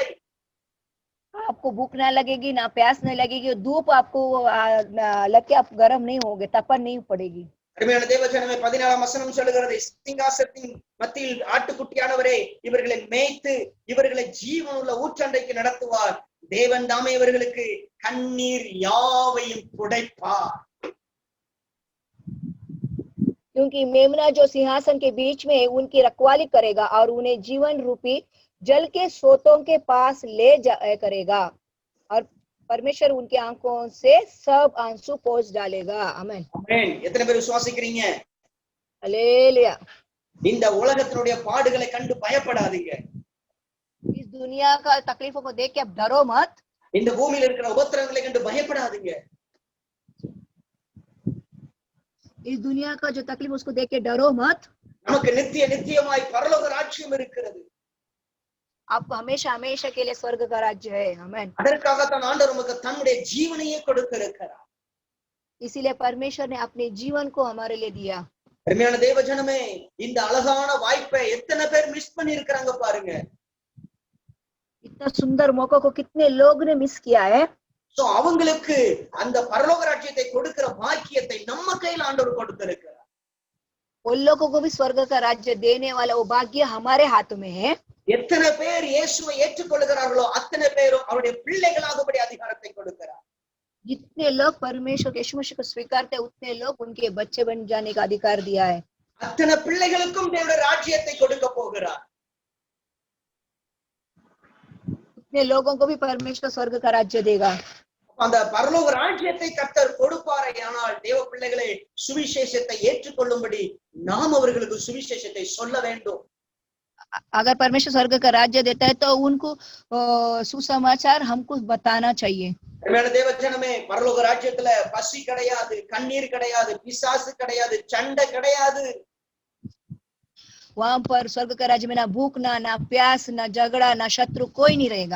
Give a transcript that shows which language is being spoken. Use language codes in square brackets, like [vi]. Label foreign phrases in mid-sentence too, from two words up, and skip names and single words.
[hi] आपको भूख ना लगेगी, ना प्यास नहीं लगेगी, धूप आपको लग के आप गर्म नहीं होगे, तपन नहीं पड़ेगी. [ta] அருமையான தேவஜனமே, 14ஆம் வசனம் சொல்லுகிறது, சிங்காசனத்தின் மத்தியில் ஆட்டுக்குட்டியானவரே இவர்களை மேய்த்து இவர்களை ஜீவனுள்ள ஊற்றண்டைக்கு நடத்துவார். தேவன் தாமே இவர்களுக்கு கண்ணீர் யாவையும் துடைப்பார். [hi] क्योंकि मेमना जो सिंहासन के बीच में उनकी रखवाली करेगा और उन्हें जीवन रूपी जल के स्रोतों के पास ले करेगा, और परमेश्वर उनकी आंखों से सब आंसू पोंछ डालेगा. आमेन. [ta] ஆமென். எத்தனை பேர் விசுவாசிக்கிறீங்க? [hi] हालेलुया. [ta] இந்த உலகத்தினுடைய பாடுகளை கண்டு பயப்படாதீங்க. [hi] इस दुनिया का तकलीफों को देख के आप डरो मत. [ta] இந்த பூமியில இருக்கிற உபத்திரவங்களை கண்டு பயப்படாதீங்க. [hi] इस दुनिया का जो तकलीफ उसको देख के डरो मत. [ta] நமக்கு நித்தியமாய் பரலோக ராஜ்யம் இருக்கிறது. [hi] आपको हमेशा हमेशा के लिए स्वर्ग का राज्य है. आमेन. [ta] அதற்காகத்தான் ஆண்டவர் நமக்கு தன்னுடைய ஜீவனையே கொடுத்திருக்கிறார். [hi] इसीलिए परमेश्वर ने अपने जीवन को हमारे लिए दिया. [ta] அருமையான தேவஜனமே, இந்த அழகான வாய்ப்பை எத்தனை பேர் மிஸ் பண்ணி இருக்காங்க பாருங்க. [hi] इतना सुंदर मौका को कितने लोग ने मिस किया है. [ta] சோ அவங்களுக்கு அந்த பரலோக ராஜ்யத்தை கொடுக்கிற பாக்கியத்தை நம்ம கையில் ஆண்டவர் கொடுத்திருக்கிறார். [hi] उन लोगों को भी स्वर्ग का राज्य देने वाला वो भाग्य हमारे हाथ में है. [ta] எத்தனை பேர் இயேசுவை ஏற்றுக்கொள்கிறார்களோ அத்தனை பேரும் அவருடைய பிள்ளைகளாகபடி அதிகாரத்தை கொடுக்கிறார். [hi] जितने लोग परमेश्वर के यीशु मसीह को स्वीकारते हैं उतने लोग उनके बच्चे बन जाने का अधिकार दिया है. [ta] அத்தனை பிள்ளைகளுக்கும் தேவனுடைய ராஜ்யத்தை கொடுக்க போகிறார். [hi] उतने लोगों को भी परमेश्वर स्वर्ग का राज्य देगा. [ta] அந்த பரலோக ராஜ்யத்தை கர்த்தர் கொடுப்பாரே, ஆனால் தேவ பிள்ளைகளை சுவிசேஷத்தை ஏற்றுக்கொள்ளும்படி நாம் அவர்களுக்கு சுவிசேஷத்தை சொல்ல வேண்டும். [hi] अगर परमेश्वर स्वर्ग का राज्य देता है तो उनको सुसमाचार हमको बताना चाहिए. [ta] தேவஜனமே, பரலோக ராஜ்யத்துல பசி கிடையாது, கண்ணீர் கிடையாது, பிசாசு கிடையாது, சண்டை கிடையாது. [hi] वहां पर स्वर्ग के राज्य में ना भूखना, ना प्यास, ना झगड़ा, ना शत्रु, कोई नहीं रहेगा।